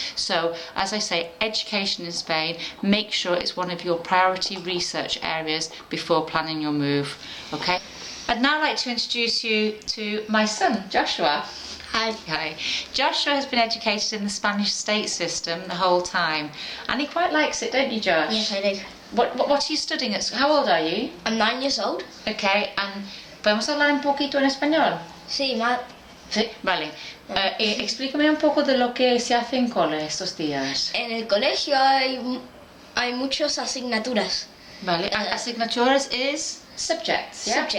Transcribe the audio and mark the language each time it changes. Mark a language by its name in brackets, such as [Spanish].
[English] So as I say, education in Spain, make sure it's one of your priority research areas before planning your move. Okay, I'd now like to introduce you to my son Joshua. Hi. Joshua has been educated in the Spanish state system the whole time, and he quite likes it, don't you, Josh? Yes, I do. What are you studying at school? How old are you? I'm 9 years old. Okay, and [Spanish] ¿podemos hablar un poquito en español? Sí, Sí, vale. Explícame un poco de lo que se hace en cole estos días. En el colegio hay muchas asignaturas. Vale. [English] Asignaturas is subjects, yeah?